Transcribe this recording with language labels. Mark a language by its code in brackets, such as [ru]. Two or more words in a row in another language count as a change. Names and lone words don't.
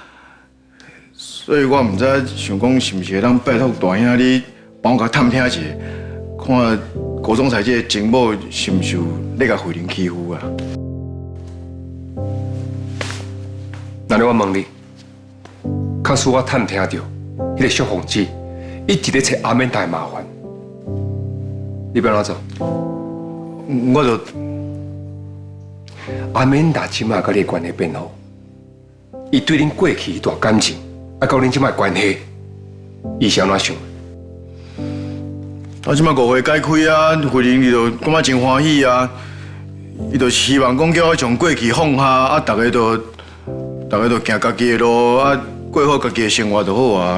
[nan] 所以我唔知想讲是毋是会当拜托大兄你帮我甲探听一下，看郭总裁这个前某是毋是有咧甲慧玲欺负啊？那我问你，假使我探听到迄个小凤姐一直咧找阿曼达的麻烦，你要安怎做？我就。阿曼达即马甲你关系变好，伊对恁过去一段感情，啊，到恁即马关系，伊是安怎想？啊，即马误会解开啊，慧玲伊就感觉真欢喜啊，伊就希望讲叫我从过去放下，啊，大家都行家己的路，啊，过好家己的生活就好啊。